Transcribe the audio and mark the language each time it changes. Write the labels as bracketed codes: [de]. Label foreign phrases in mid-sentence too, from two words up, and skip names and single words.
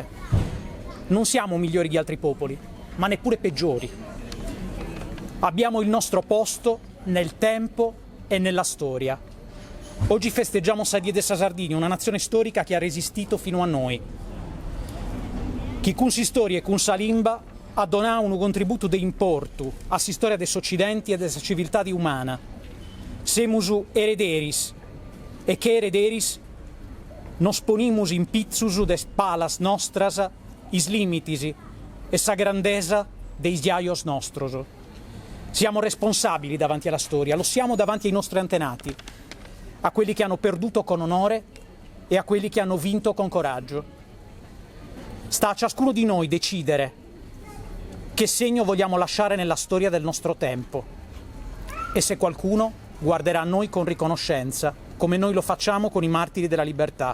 [it] Non siamo migliori di altri popoli, ma neppure peggiori. Abbiamo il nostro posto nel tempo e nella storia. Oggi festeggiamo Sadia de Sardegna, una nazione storica che ha resistito fino a noi. Chi [sc] con si storia e con sa limba [it] ha donato un contributo di importo a storia dell'Occidente e della civiltà umana. [sc] Semus erederis, e che erederis nos ponimus in pizzus des palas nostras is limitis e sa grandeza dei giaios nostros. [it] Siamo responsabili davanti alla storia, lo siamo davanti ai nostri antenati, a quelli che hanno perduto con onore e a quelli che hanno vinto con coraggio. Sta a ciascuno di noi decidere che segno vogliamo lasciare nella storia del nostro tempo e se qualcuno guarderà a noi con riconoscenza, come noi lo facciamo con i martiri della libertà.